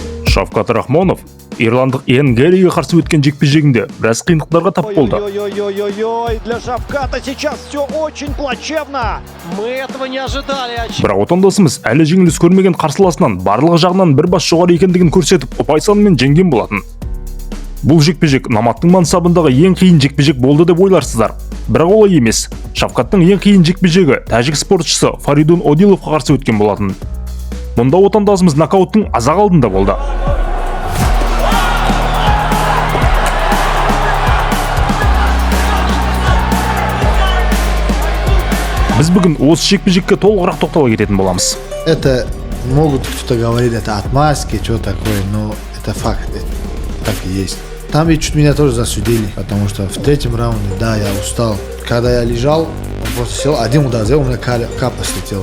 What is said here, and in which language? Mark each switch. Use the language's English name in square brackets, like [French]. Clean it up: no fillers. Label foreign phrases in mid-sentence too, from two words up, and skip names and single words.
[Kazakh] Шавкат Рахмонов ирландық Иэн Гарриге қарсы өткен жекпе-жегінде біраз қиындықтарға тап болды. Ой-ой-ой, [Russian] для Шавката сейчас все очень плачевно. Мы этого не ожидали. [Kazakh] Бірақ отандасымыз әлі жеңіліс көрмеген қарсыласынан барлығы жағынан бір бас жоғары екендігін көрсетіп, ұпай санымен жеңген болатын. Бұл жекпе-жек Наматтың мансабындағы ең қиын жекпе-жек болды деп ойларсыздар. Бірақ олай емес. Шавкаттың ең қиын жекпе-жегі тәжік спортшысы Фаридун Одиловқа қарсы өткен болатын. Мұнда отандасымыз нокауттың аз-ақ алдында болды. Біз бүгін осы жекпе-жекке толығырақ тоқтала кететін боламыз. [Russian] Это могут кто-то говорить, это отмазки, что такое, но это факт, так и есть. Там ведь чуть меня тоже засудили, потому что в третьем раунде, да, я устал. Когда я лежал, он просто сел, один удар сделал, у меня капа слетела.